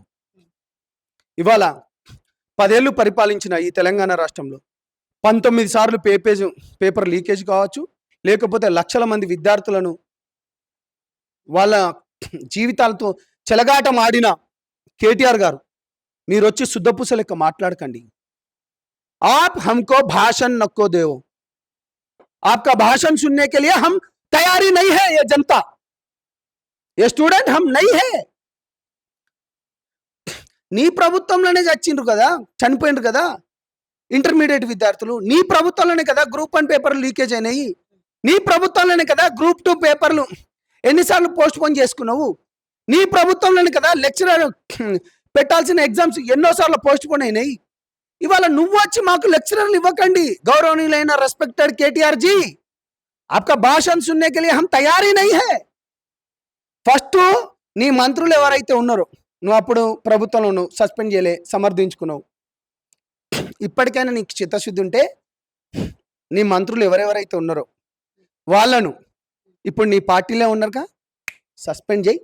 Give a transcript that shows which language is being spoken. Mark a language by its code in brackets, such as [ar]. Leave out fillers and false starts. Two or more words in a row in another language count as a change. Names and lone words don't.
[te] ఇవాళ 10 ఏళ్ళు పరిపాలించిన ఈ తెలంగాణ రాష్ట్రంలో 19 సార్లు పేపర్ లీకేజ్ కావచ్చు, లేకపోతే లక్షల మంది విద్యార్థులను వాళ్ళ జీవితాలతో చెలగాటం ఆడిన కేటీఆర్ గారు, మీరు వచ్చి శుద్ధపూస లెక్క మాట్లాడకండి. [hi] आप हमको भाषण नको दो, आपका भाषण सुनने के लिए हम तैयारी नहीं है, ये जनता, ये स्टूडेंट हम नहीं है. [te] నీ ప్రభుత్వంలోనే చచ్చిండ్రు కదా, చనిపోయిండ్రు కదా. ఇంటర్మీడియట్ విద్యార్థులు నీ ప్రభుత్వంలోనే కదా గ్రూప్ 1 పేపర్లు లీకేజ్ అయినాయి, నీ ప్రభుత్వంలోనే కదా గ్రూప్ 2 పేపర్లు ఎన్నిసార్లు పోస్ట్ పోన్ చేసుకున్నావు, నీ ప్రభుత్వంలోనే కదా లెక్చరర్ పెట్టాల్సిన ఎగ్జామ్స్ ఎన్నోసార్లు పోస్ట్ పోన్ అయినాయి. ఇవాళ నువ్వు వచ్చి మాకు లెక్చరర్లు ఇవ్వకండి. గౌరవనీయులైన రెస్పెక్టెడ్ కేటీఆర్ జీ, [hi] आपका भाषण सुनने के लिए हम तैयार ही नहीं है. [te] ఫస్ట్ నీ మంత్రులు ఎవరైతే ఉన్నారో, నువ్వు అప్పుడు ప్రభుత్వంలో నువ్వు సస్పెండ్ చేయలే, సమర్థించుకున్నావు. ఇప్పటికైనా నీకు చిత్తశుద్ధి ఉంటే నీ మంత్రులు ఎవరెవరైతే ఉన్నారో వాళ్ళను ఇప్పుడు నీ పార్టీలో ఉన్నారుగా, సస్పెండ్ చేయి.